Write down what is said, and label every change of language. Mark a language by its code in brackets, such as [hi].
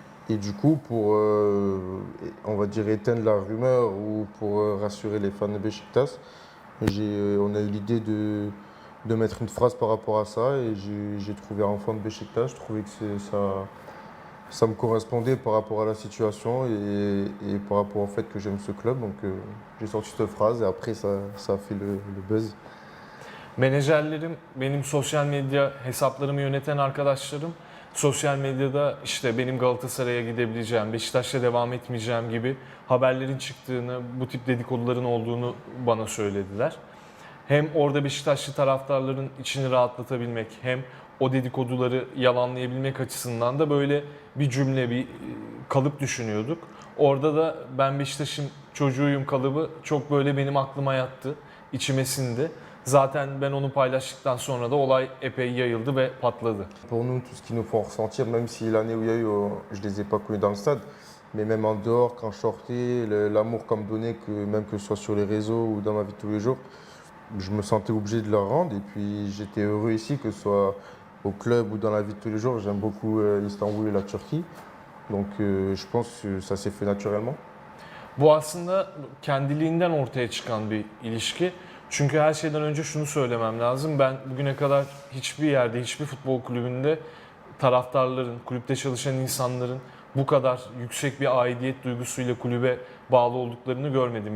[fr] Et du coup, pour, on va dire, éteindre la rumeur ou pour rassurer les fans de Beşiktaş, on a eu l'idée de mettre une phrase par rapport à ça et j'ai trouvé enfant de Beşiktaş. Je trouvais que ça me correspondait par rapport à la situation et par rapport au fait que j'aime ce club. Donc j'ai sorti cette phrase et après ça a fait le buzz. [tr] Menajerlerim, benim sosyal medya hesaplarımı yöneten arkadaşlarım, sosyal medyada işte benim Galatasaray'a gidebileceğim, Beşiktaş'la devam etmeyeceğim gibi haberlerin çıktığını, bu tip dedikoduların olduğunu bana söylediler. Hem orada Beşiktaşlı taraftarların içini rahatlatabilmek, hem o dedikoduları yalanlayabilmek açısından da böyle bir cümle, bir kalıp düşünüyorduk. Orada da ben Beşiktaş'ın çocuğuyum kalıbı çok böyle benim aklıma yattı, içime sindi. Zaten ben onu paylaştıktan sonra da olay epey yayıldı ve patladı. [fr] Pour nous, tout ce qu'ils nous font ressentir, même si l'année où il y a eu, je les ai pas connus dans le stade, mais même en dehors, quand je sortais, l'amour qu'on me donnait, même que ce soit sur les réseaux ou dans ma vie de tous les jours, je me sentais obligé de leur rendre. Et puis j'étais heureux ici, que ce soit au club ou dans la vie de tous les jours. J'aime beaucoup Istanbul et la Turquie. Donc je pense que ça s'est fait naturellement. [tr] Bu aslında kendiliğinden ortaya çıkan bir ilişki. Çünkü her şeyden önce şunu söylemem lazım. Ben bugüne kadar hiçbir yerde, hiçbir futbol kulübünde taraftarların, kulüpte çalışan insanların bu kadar yüksek bir aidiyet duygusuyla kulübe bağlı olduklarını görmedim.